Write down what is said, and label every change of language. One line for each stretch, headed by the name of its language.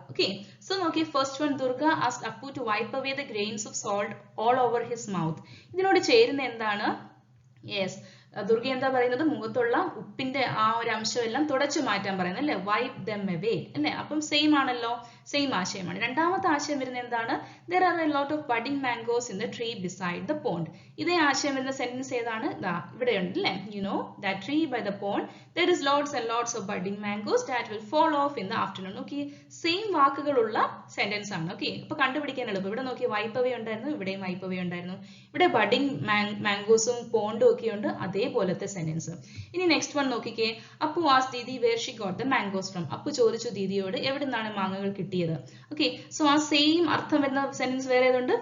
English: Okay, so നോക്കി first one, Durga asked Appu to wipe away the grains of salt all over his mouth.
Malayalam: ഇതിനോട് ചേരുന്ന എന്താണ്? Yes, Durga എന്താ പറയുന്നത്? മുഖത്തുള്ള ഉപ്പിന്റെ ആ ഒരു അംശമെല്ലാം തുടച്ചു മാറ്റാൻ പറയുന്നത് അല്ലെ?
English: wipe them away
Malayalam: അല്ലെ? അപ്പം സെയിം ആണല്ലോ, സെയിം ആശയമാണ്. രണ്ടാമത്തെ ആശയം വരുന്നത് എന്താണ്?
English: there are a lot of budding mangoes in the tree beside the pond.
Malayalam: ഇതേ ആശയം വരുന്ന സെന്റൻസ് ഏതാണ്? ഇവിടെ ഉണ്ട് അല്ലേ?
English: you know that tree by the pond there is lots and lots of budding mangoes that will fall off in the afternoon.
Malayalam: Okay, same വാക്കുകളുള്ള sentence ആണ്. Okay, അപ്പൊ കണ്ടുപിടിക്കാൻ എളുപ്പം. ഇവിടെ നോക്കി വൈപ്പ് അവേ ഉണ്ടായിരുന്നു, ഇവിടെയും വൈപ്പ് അവേ ഉണ്ടായിരുന്നു. ഇവിടെ ബഡിങ് മാംഗോസും പോണ്ടും ഒക്കെ ഉണ്ട്, അതേപോലത്തെ സെന്റൻസ്.
English: ഇനി next one നോക്കിക്കേ, Appu asked Didi where she got the mangoes from.
Malayalam: Appu ചോദിച്ചു ദീദിയോട് എവിടെ നിന്നാണ് മാങ്ങകൾ കിട്ടിയത്. ഓക്കെ, സോ ആ സെയിം അർത്ഥം വരുന്ന സെന്റൻസ് വേറെ ഏതുണ്ട്?